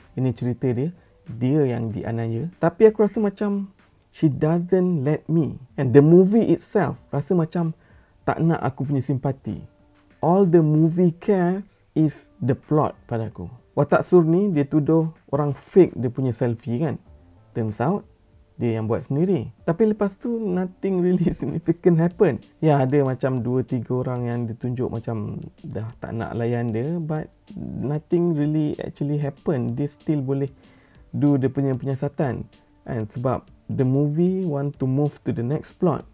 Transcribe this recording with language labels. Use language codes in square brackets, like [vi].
[ms] Ini cerita dia, dia yang dianiaya. Tapi aku rasa macam [en] she doesn't let me. And the movie itself [ms] rasa macam tak nak aku punya simpati. [en] All the movie cares is the plot [ms] pada aku. Watak Sur ni dia tuduh orang fake dia punya selfie kan. [en] Turns out [ms] dia yang buat sendiri. Tapi lepas tu [en] nothing really significant happen. [ms] Ya, ada macam 2-3 orang yang ditunjuk macam dah tak nak layan dia, [en] but nothing really actually happen. [ms] Dia still boleh do dia punya penyiasatan. [en] And sebab the movie want to move to the next plot.